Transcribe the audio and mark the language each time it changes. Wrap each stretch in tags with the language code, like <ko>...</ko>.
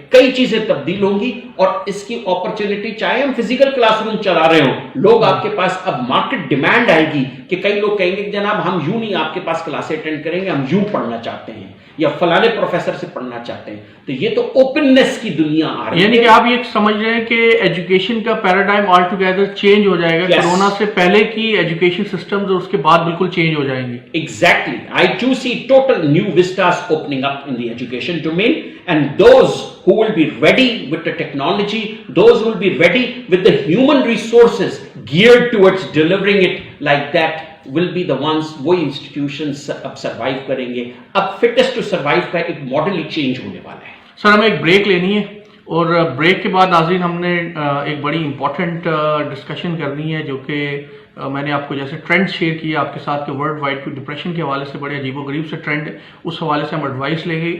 <ur>کئی چیزیں تبدیل ہوں گی اور اس کی اپرچونٹی, چاہے ہم فزیکل کلاس روم چلا رہے ہوں, لوگ آپ کے پاس اب مارکیٹ ڈیمانڈ آئے گی کہ کئی لوگ کہیں گے کہ جناب ہم یوں نہیں آپ کے پاس کلاسیں اٹینڈ کریں گے, ہم یوں پڑھنا چاہتے ہیں یا فلانے پروفیسر سے پڑھنا چاہتے ہیں. تو یہ تو اوپننس کی دنیا آ رہی ہے. یعنی کہ آپ یہ سمجھ رہے ہیں کہ ایجوکیشن کا پیراڈائم آل ٹوگیدر چینج ہو جائے گا. کورونا سے پہلے کی ایجوکیشن سسٹمز اور اس کے بعد بالکل چینج ہو جائیں گے.</ur> <en>Exactly. I do see total new vistas opening up in the education domain, and those who will be ready with the technology, those who will be ready with the human resources geared towards delivering it like that, will be the ones,</en> <ur>وہی</ur> <en>institutions</en> <ur>اب</ur> <en>survive</en> <ur>کریں گے. اب</ur> <en>fittest to survive</en> <ur>کا ایک model ہی change ہونے والا ہے. سر ہمیں ایک بریک لینی ہے اور بریک کے بعد ناظرین ہم نے ایک بڑی امپورٹنٹ ڈسکشن کرنی ہے, جو کہ میں نے آپ کو جیسے ٹرینڈ شیئر کیا آپ کے ساتھ کہ ورلڈ وائڈ کوئی ڈپریشن کے حوالے سے بڑے عجیب و غریب سے ٹرینڈ, اس حوالے سے ہم ایڈوائس لیں گے.</ur>